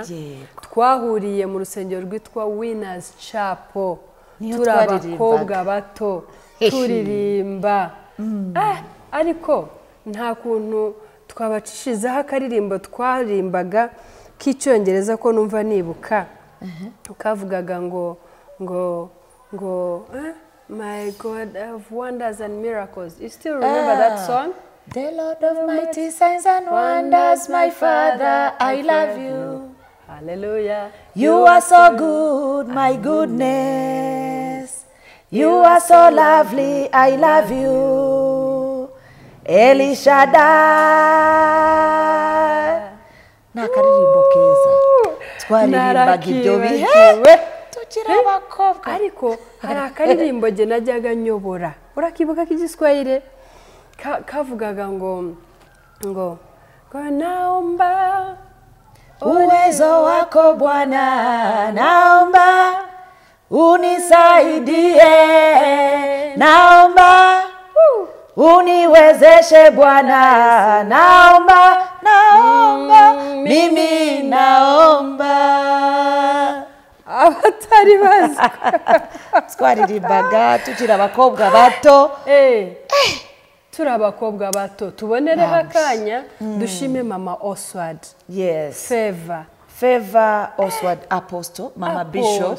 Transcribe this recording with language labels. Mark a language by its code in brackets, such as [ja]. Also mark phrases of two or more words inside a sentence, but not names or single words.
[rw] Twahuriye mu rusengero rwitwa Winners Chapel. Turi abakobwa bato turirimba. Ariko nta kuntu twabacishizaho akaririmbo twarimbaga k'icyongereza ko numva nibuka. Kavugaga ngo [en] my God of wonders and miracles. You still remember that song? The Lord of mighty signs and wonders, my Father, I love you. Hallelujah. You are so good, my goodness. You are so lovely, I love you. El Shaddai. [rw] Nakaririmbo keza. Twaririmbaga ibyo bihe tukiri abakobwa. Ariko hari akaririmbo je najyaga nyobora. Urakibuka k'igiswahili? Kavugaga ngo naomba [sw] uwezo wako Bwana, naomba unisaidie, naomba uniwezeshe Bwana, naomba mimi naomba. [rw] Abatari bazi twaririmbaga tukiri abakobwa bato. Turi abakobwa bato, tubonereho akanya dushime mama Oswald. Yes. Favor Oswald Apostle, Mama Bishop.